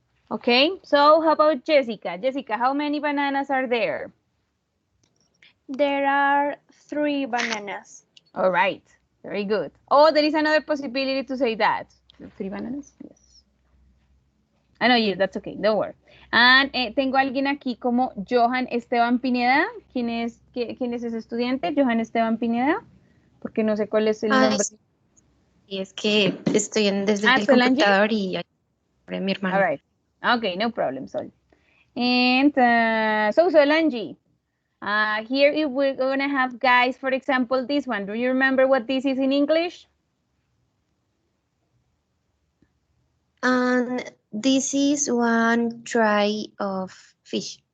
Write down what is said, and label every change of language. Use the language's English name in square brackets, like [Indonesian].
[English] Okay, so how about Jessica? Jessica, how many bananas are there? There are 3 bananas. All right, very good. Oh, there is another possibility to say that. 3 bananas? Yes. I know, yes, that's okay, don't worry. [Spanish] And tengo a alguien aquí como Johan Esteban Pineda. ¿Quién es ese estudiante? Johan Esteban Pineda. Porque no sé cuál es el nombre. Y es que estoy desde el Solange? computador y de mi hermano. [English] All right. Okay, no problem, Sol. And so Solange, here we're gonna have, guys, for example, this one. Do you remember what this is in English? And this is one tray of fish.